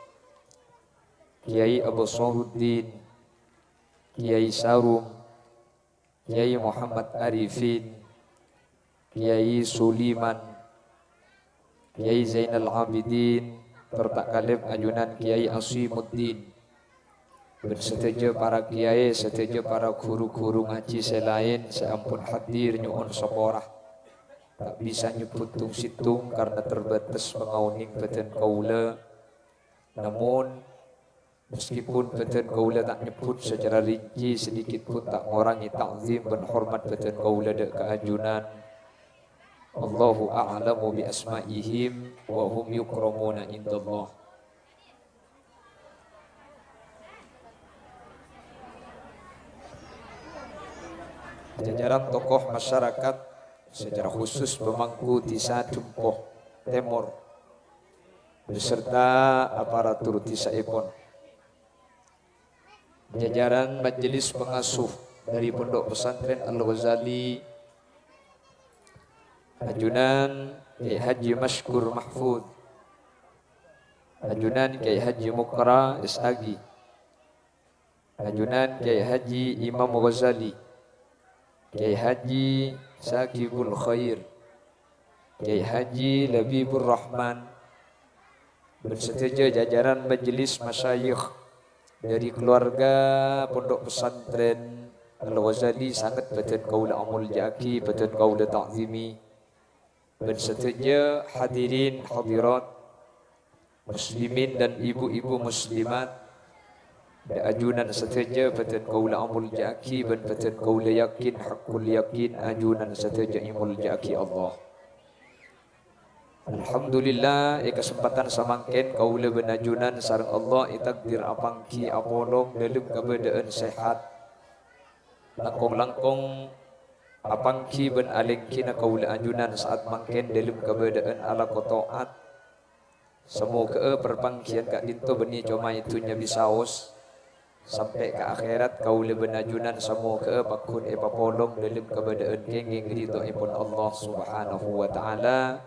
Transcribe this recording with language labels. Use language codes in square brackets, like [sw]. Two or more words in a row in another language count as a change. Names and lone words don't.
[mad] Kiai Abu Sahuddin, Kiai Sarum, Kiai Muhammad Arifin, Kiai Suliman, Kiai Zainal Abidin, serta kalib ajunan Kiai Asimuddin, bersetuju para kiai, setuju para guru-guru ngaji selain seampun hadir nyuhun seporah. Tak bisa nyebut tung situng karena terbatas mengauning beten kaula. [id] Namun meskipun beten kaula tak nyebut secara rinci, sedikit pun tak mengurangi takzim dan hormat beten kaula dek keajunan. [ar] الله أعلم بأسمائهم وهم يكرمون عند الله. [id] Jajaran tokoh masyarakat secara khusus pemangku Desa Dumpoh Timur beserta aparatur Desa Ipon, jajaran majelis pengasuh dari Pondok Pesantren Al-Ghazali, ajunan Kiai Haji Mashkur Mahfud, ajunan Kiai Haji Mukra Isagi, ajunan Kiai Haji Imam Ghazali, Kiai Haji Sakibul Khair, Kiai Haji Labibur Rahman, bersetuju jajaran majelis masyayikh dari keluarga Pondok [mad] Pesantren Al-Ghazali sangat betul kaula amul jaki, betul kaula ta'zimi, bersetuju hadirin hadirat muslimin dan ibu-ibu muslimat, ajunan setuju betul kaula amul jaki dan betul kaula yakin [ar] حق اليقين [mad] ajunan setuju imul jaki Allah. Alhamdulillah kesempatan samangken kaula benajunan sareng Allah takdir apangki apolong dalam keadaan sehat langkong-langkong apangki ben alengkina kaula ajunan saat mangken dalam keadaan ala kotoat semoga perpangkian kak dinto beni cuma itunya bisaos sampai ke akhirat kaula benajunan semoga pakun epapolong dalam keadaan kenging ridho ipun Allah [ar] سبحانه وتعالى.